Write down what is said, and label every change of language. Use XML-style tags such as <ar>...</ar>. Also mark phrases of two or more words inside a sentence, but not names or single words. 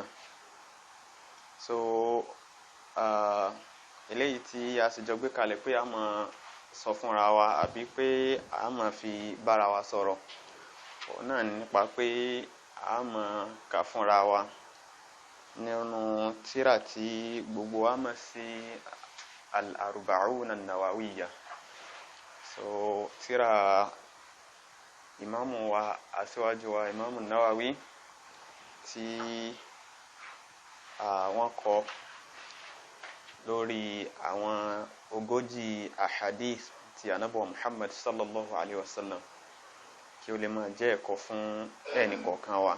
<yo>So eléyìí tí a sì jọ gbé kalẹ̀ pé a máa sọ fúnra wa àbí pé a máa fi bára wa sọ̀rọ̀, òun náà nípa pé a máa kà fúnra wa nínú tírà tí gbogbo wa mọ̀ sí al-arba'un an-nawawiyya. So tírà ìmáàmù wa aṣíwájú wa ìmáàmù Nawawi tí wọ́n kọ lórí àwọn 40 ahadith ti Ànábì Muhammad</yo> <ar>صلى الله عليه وسلم,</ar> <yo>kí ó lè máa jẹ́ ẹ̀kọ́ fún ẹnìkọ̀ọ̀kan wa.</yo>